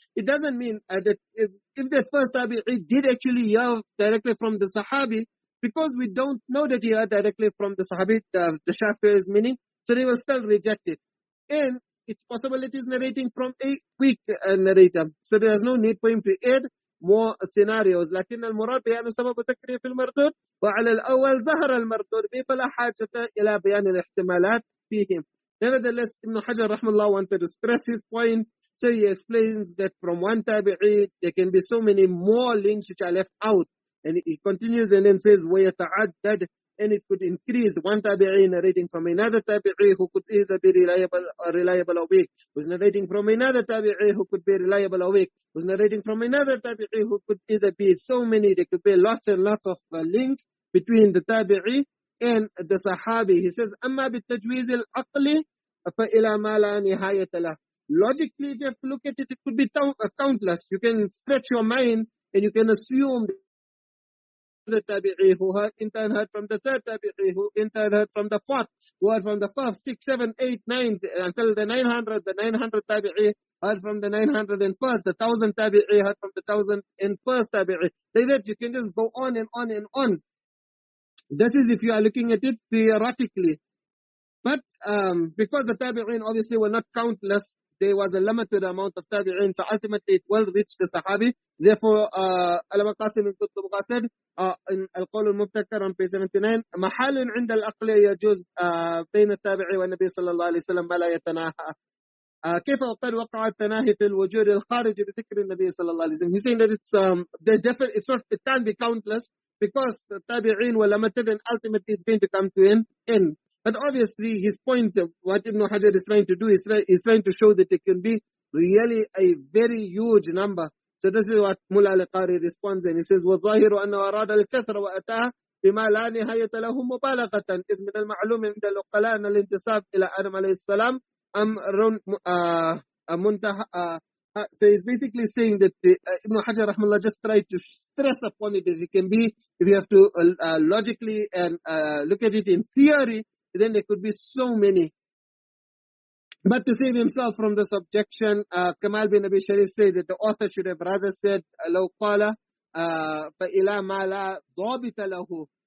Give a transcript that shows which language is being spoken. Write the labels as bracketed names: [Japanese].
[English] It doesn't mean that if the first tabi'i did actually hear directly from the sahabi, because we don't know that he heard directly from the sahabi, the Shafi'i is meaning, so they will still reject it. And it's possible it is narrating from a weak narrator. So there is no need for him to add more scenarios. [Arabic] لكن المراد بيان سبب تكرير في المردود وعلى الأول ظهر المردود به فلا حاجة إلى بيان الاحتمالات فيهم. [English] Nevertheless, Ibn Hajar rahmallah wanted to stress his point. So he explains that from one tabi'i there can be so many more links which are left out. And he continues and then says ويتعدد, and it could increase. One tabi'i narrating from another tabi'i who could either be reliable or weak, who's narrating from another tabi'i who could be reliable or weak, who's narrating from another tabi'i who could either be so many, there could be lots and lots of links between the tabi'i and the sahabi. He says, [Arabic] أما بالتجويز العقلي فإلى ما لا نهاية له. [English] Logically, if you have to look at it, it could be countless. You can stretch your mind and you can assume the tabi'i who in turn heard from the third tabi'i who in turn heard from the fourth, who heard from the fifth, sixth, seventh, eighth, ninth, until the 900. The 900 tabi'i heard from the 901st. The 1000 tabi'i heard from the 1001st tabi'i. Like that, you can just go on and on and on. That is if you are looking at it theoretically. But because the tabi'in obviously were not countless, there was a limited amount of tabi'in, so ultimately it will reach the sahabi. Therefore, Alama Qasim ibn Qutb said in Al-Qawl al-Mubtakar on page 79, [Arabic] محال عند الأقل يجوز بين التابعي والنبي صلى الله عليه وسلم ما لا يتناهى. كيف وقد وقع التناهي في الوجود الخارج بذكر النبي صلى الله عليه وسلم. [English] He's saying that it can't be countless because the tabi'in were limited and ultimately it's going to come to an end. But obviously his point, what Ibn Hajar is trying to do is trying to show that it can be really a very huge number. So this is what Mullah al-Qari responds, and he says, [Arabic] وَالظَّاهِرُ أَنَّهُ أَرَادَ الْكَثْرَ وَأَتَاهَ بما لا نهاية له مبالغة إذ من المعلوم عند العقلاء أن الانتساب إلى آدم عليه السلام أمر منتهى. [English] So he's basically saying that Ibn Hajar rahmallah just tried to stress upon it as it can be. If you have to logically and look at it in theory, then there could be so many. But to save himself from this objection, Kamal bin Abi Sharif said that the author should have rather said [Arabic] لو قال فإلى ما لا ضابط له.